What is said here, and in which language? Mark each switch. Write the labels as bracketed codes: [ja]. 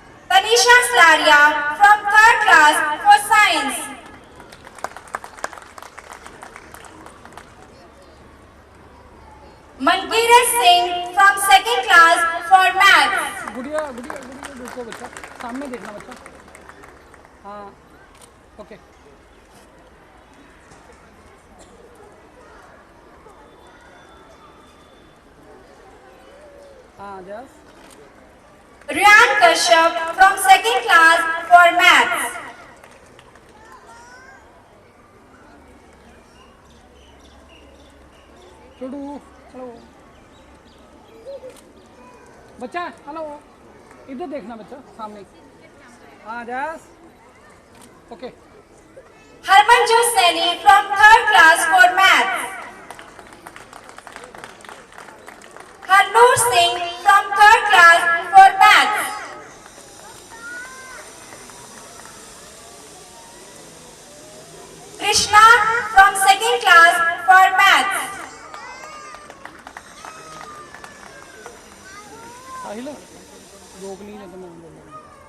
[en] Tanisha Slaria from 3rd class for Science. Mankirat Singh from 2nd class for Maths. [hi] गुड़िया गुड़िया गुड़िया देखो बच्चा, सामने देखना बच्चा। हाँ, ओके। हाँ, जस। [en] Ryan Kashyap from 2nd class for Maths. [hi] छोड़ू, हेलो। बच्चा, हेलो। इधर देखना बच्चा, सामने। हाँ, जस। Okay. [en] Harmanjot Saini from 3rd class for Maths. Harnoor Singh from 3rd class for Maths. Krishna from 2nd class for Maths. [hi] साहिल, रोक नहीं है तो मैं बोलूँगा।